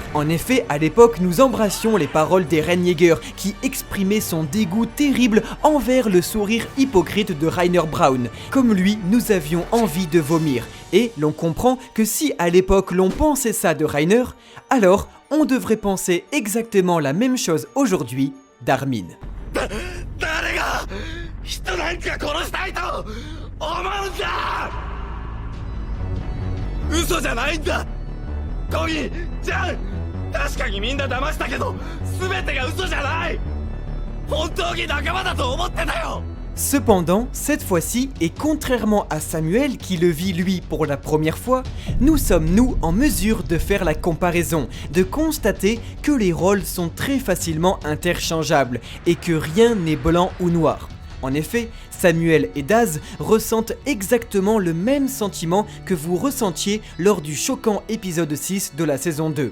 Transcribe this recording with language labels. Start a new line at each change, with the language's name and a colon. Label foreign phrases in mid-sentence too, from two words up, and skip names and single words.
French: En effet, à l'époque, nous embrassions les paroles d'Eren Yeager qui exprimait son dégoût terrible envers le sourire hypocrite de Reiner Braun. Comme lui, nous avions envie de vomir. Et l'on comprend que si à l'époque l'on pensait ça de Reiner, alors on devrait penser exactement la même chose aujourd'hui d'Armin.
Japanese: 誰が人なんか殺したいと思うんだ。嘘じゃないんだ。コギ、ジャン、確かにみんな騙したけど全てが嘘じゃない。本当に仲間だと思ってたよ。
French: Cependant, cette fois-ci, et contrairement à Samuel qui le vit lui pour la première fois, nous sommes nous en mesure de faire la comparaison, de constater que les rôles sont très facilement interchangeables et que rien n'est blanc ou noir. En effet, Samuel et Daz ressentent exactement le même sentiment que vous ressentiez lors du choquant épisode 6 de la saison 2.